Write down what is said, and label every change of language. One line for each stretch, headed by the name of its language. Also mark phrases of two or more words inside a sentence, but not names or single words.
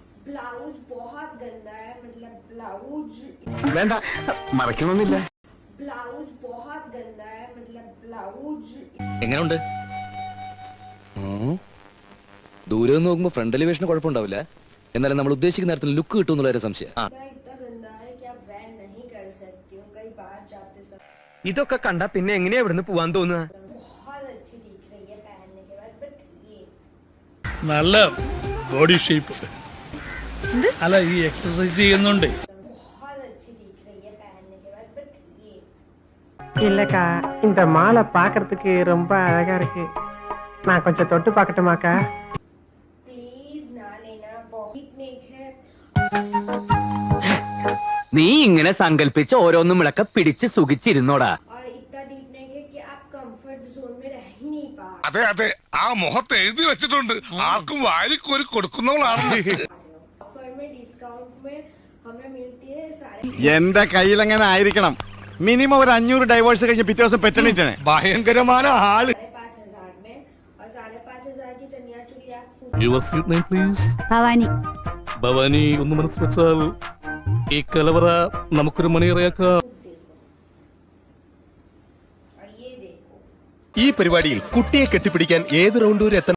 Hindi: ब्लाउज बहुत गंदा है, मतलब ब्लाउज
Malayalam: വേണ്ട മറക്കണമെന്നില്ല
Hindi: ब्लाउज बहुत गंदा है, मतलब ब्लाउज
Malayalam: എങ്ങനെയുണ്ട്? ദൂരെ നിന്ന് നോക്കുമ്പോ
English: front elevation
Malayalam: കുഴപ്പമുണ്ടാവില്ല, എന്നാലും നമ്മൾ ഉദ്ദേശിക്കുന്ന നേരത്തിൽ ലുക്ക് കിട്ടും എന്നുള്ള ഒരു സംശയം.
Hindi: इतना गंदा है कि आप वेयर नहीं कर सकती हो कहीं बाहर जाते समय।
Malayalam: ഇതൊക്കെ കണ്ട പിന്നെ എങ്ങനെയാ ഇവിടുന്ന് പോവാൻ തോന്നുക?
Hindi: बहुत अच्छी दिख रही है पहनने के बाद, बट ये
Malayalam: നല്ല
English: body shape
Malayalam: അല്ല ഈ എക്സസൈസ് ചെയ്യുന്നുണ്ട്.
Hindi: बहुत अच्छी दिख रही है पहनने के बाद, बट ये
Tamil: இல்லக்கா இந்த மாலை பாக்குறதுக்கு ரொம்ப அழகா இருக்கு. நான் கொஞ்சம் தொட்டு பார்க்கட்டுமாக்கா?
Hindi: प्लीज ना लेना, बहुत नेक है।
Malayalam: നീ ഇങ്ങനെ സങ്കല്പിച്ച് ഓരോന്നും വിളക്ക പിടിച്ച് സുഖിച്ചിരുന്നോടാ.
Hindi: और इतना डीप नेक है कि आप
English: comfort zone
Hindi: में रह ही नहीं पा रहे।
Malayalam: അതെ അതെ ആ മുഖത്ത് എഴുതി വെച്ചിട്ടുണ്ട് ആർക്കും വാരിക്കോരി കൊടുക്കുന്നവളാണ്
Hindi: ऑफर में डिस्काउंट में हमें मिलती है साढ़े
Malayalam: എന്റെ കയ്യിൽ അങ്ങനെ ആയിരിക്കണം. മിനിമം ഒരു 500 ഡൈവേഴ്സ് കഴിഞ്ഞ് പിറ്റേ ദിവസം പെറ്റണിട്ടാണ്. ഭയങ്കരമായ ആള്
Hindi: 5,500 में, और 5,500 की चनिया चोली आप खुद
English: Your sweet name please.
Malayalam: ഭവാനി. ഭവാനി ഒന്ന് മനസ്സ് വെച്ചാൽ ഈ കലവറ നമുക്കൊരു മണിയറയാക്കാം.
Hindi: देखो और ये देखो।
Malayalam: ഈ പരിപാടിയിൽ കുട്ടിയെ കെട്ടിപ്പിടിക്കാൻ ഏത് റൗണ്ട് വരെ എത്തണം